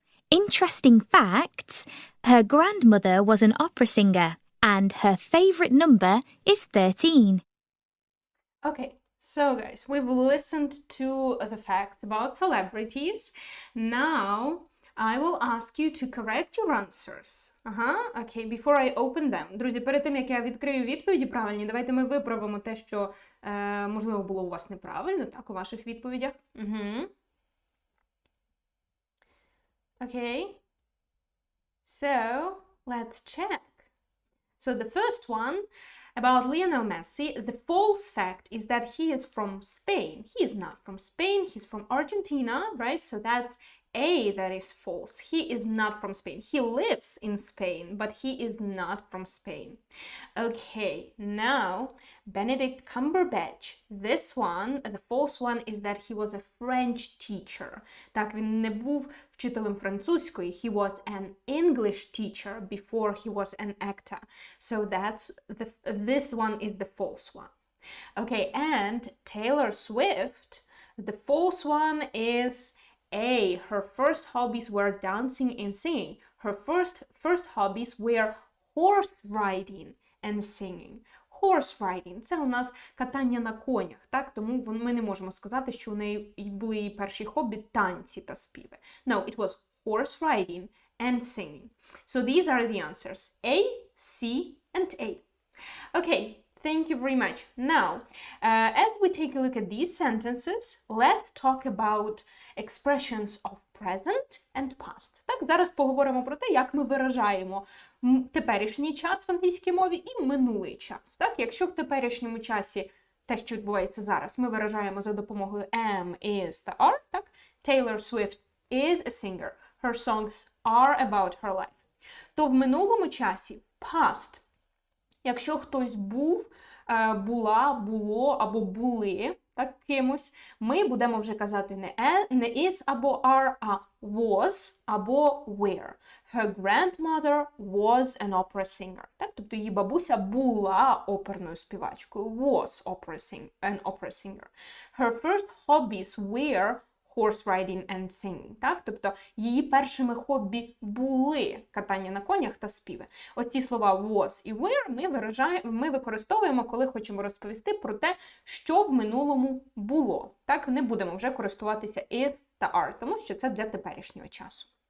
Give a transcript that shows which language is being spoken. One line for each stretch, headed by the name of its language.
English: Interesting facts, her grandmother was an opera singer and her favourite number is 13. Okay, so guys, we've listened to the facts about celebrities. Now, I will ask you to correct your answers. Okay, before I open them.
Ukrainian: Друзі, перед тим, як я відкрию відповіді правильні, давайте ми виправимо те, що, можливо, було у вас неправильно, так, у ваших відповідях.
English: Okay, so let's check. So the first one about Lionel Messi, the false fact is that he is from Spain. He is not from Spain, he's from Argentina, right? So that's A, that is false. He is not from Spain. He lives in Spain, but he is not from Spain. Okay, now Benedict Cumberbatch. This one, the false one, is that he was a French teacher.
Ukrainian: Так, він не був вчителем французької.
English: He was an English teacher before he was an actor. So this one is the false one. Okay, and Taylor Swift, The fourth one is A. Her first hobbies were dancing and singing. Her first hobbies were horse riding and singing. Horse riding
Ukrainian: – це у нас катання на конях, так? Тому ми не можемо сказати, що у неї були її перші хобі танці та співи.
English: No, it was horse riding and singing. So these are the answers. A, C, and A. Okay, thank you very much. Now, as we take a look at these sentences, let's talk about expressions of present and past.
Ukrainian: Так, зараз поговоримо про те, як ми виражаємо теперішній час в англійській мові і минулий час. Так, якщо в теперішньому часі те, що відбувається зараз, ми виражаємо за допомогою am, is та are, так?
English: Taylor Swift is a singer. Her songs are about her life.
Ukrainian: То в минулому часі past. Якщо хтось був, була, було або були так, кимось, ми будемо вже казати не is або are, а was або were.
English: Her grandmother was an opera singer.
Ukrainian: Так? Тобто її бабуся була оперною співачкою.
English: Was an opera singer. Her first hobbies were horse riding and singing.
Ukrainian: Так? Тобто її першими хобі були катання на конях та співи. Ось ці слова was і were ми використовуємо, коли хочемо розповісти про те, що в минулому було. Так? Не будемо вже користуватися is та are, тому що це для теперішнього часу.